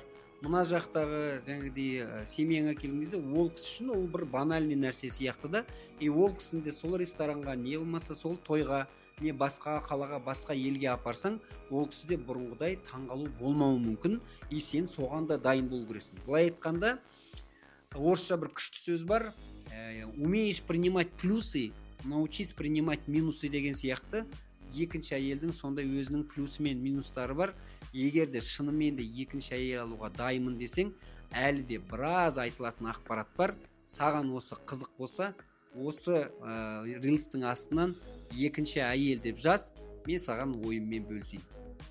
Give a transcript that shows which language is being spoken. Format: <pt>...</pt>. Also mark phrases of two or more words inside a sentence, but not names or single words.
<kk>Мына жақтағы жаңағыдай семьяңа келген кезде ол кісі үшін ол бір банальный нәрсе сияқты да. Ол кісіні де сол ресторанға, не болмаса сол тойға, не басқа қалаға, басқа елге апарсаң, ол кісі де бұрынғыдай таңғалу болмауы мүмкін. Сен соған да дайын болу керексің. Былай айтқанда, орысша бір күшті сөз бар.</kk> <ru>Умеешь принимать плюсы, научись принимать минусы</ru> <kk>деген сияқты. Екінші әйелдің сондай өзінің плюсы мен минустары бар. Егер де шынымен де екінші әйел алуға дайынмын десең, әлі де біраз айтылатын ақпарат бар. Саған осы қызық болса, осы рилстің астынан екінші әйел деп жаз, мен саған ойыммен бөлісейін.</kk>